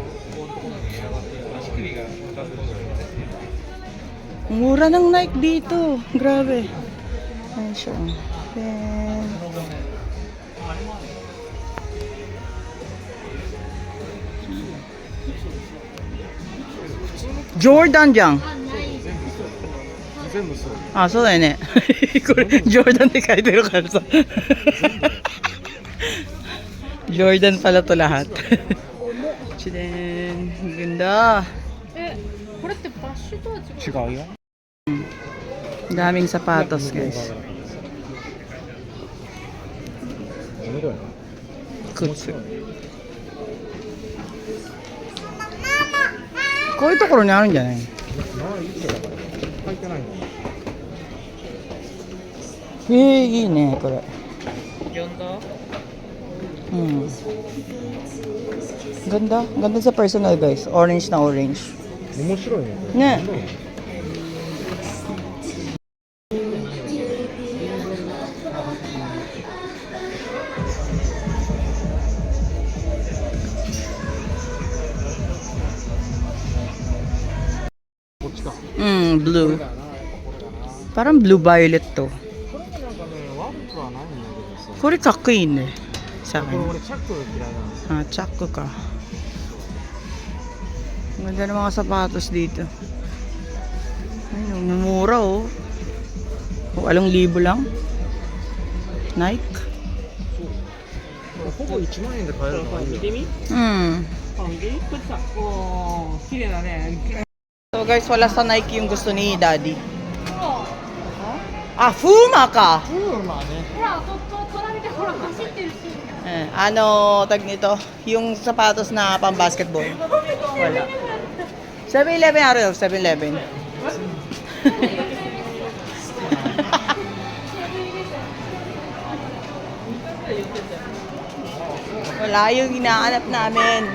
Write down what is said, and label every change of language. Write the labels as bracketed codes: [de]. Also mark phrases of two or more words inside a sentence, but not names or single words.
[tl] Mura ng Nike dito. Grabe. Ayan siya. Then, Jordan じゃん。 [ja] 全部そう。あ、そうだよね。これ、ジョーダンって書いてるからさ。 [tl] Jordan pala to lahat. Chiden. Ganda. [ja] これってバッシュとは違う。違うよ。 [tl] Daming sapatos, guys. [ja] 面白いな。 Kutsu. こういうところにあるんじゃない？まあいいけどだから書いてないの。いいね、これ。呼んだ [tl] Ganda. Ganda sa personal, guys. Orange na orange. [ja] 面白いね。これね。こっちか。 [tl] Blue. Parang blue-violet to. [ja] これもなんかね悪くはないんだけどさ。これかっこいいね。Sa これ [tl] akin. [ja] 俺チャックが嫌いなの。 [tl] Tsako ka. Ang ganda ng mga sapatos dito. Ayun, mura oh. O, 8,000 lang. Nike. [ja] ほぼ1万円で買えるのがいいよ。見てみ 見てみこれさおー綺麗だね [tl] So guys, wala sa Nike yung gusto ni Daddy. Ah, Fuma ka! [ja] まあね。ほら、隣でほら走ってるし。 [tl] Tag nito? Yung sapatos na pang basketball. Wala. 7-Eleven araw, 7-Eleven. Wala yung hinahanap namin.